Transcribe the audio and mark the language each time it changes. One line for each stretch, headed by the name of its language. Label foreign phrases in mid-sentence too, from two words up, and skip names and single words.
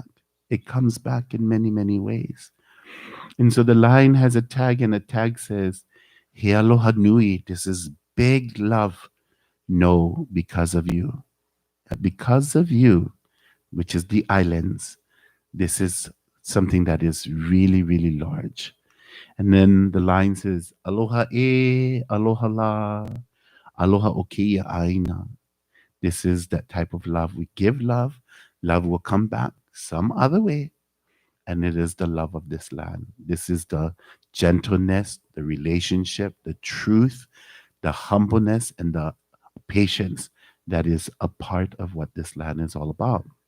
English: It comes back in many ways. And so the line has a tag, and the tag says,
Hawaiian: He aloha nui.
English: This is big love. No, because of you. Because of you, which is the islands, this is something that is really large. And then the line says,
Hawaiian: Aloha e, aloha la, aloha o keia aina.
English: This is that type of love. We give love, love will come back some other way. And it is the love of this land. This is the gentleness, the relationship, the truth, the humbleness, and the patience that is a part of what this land is all about.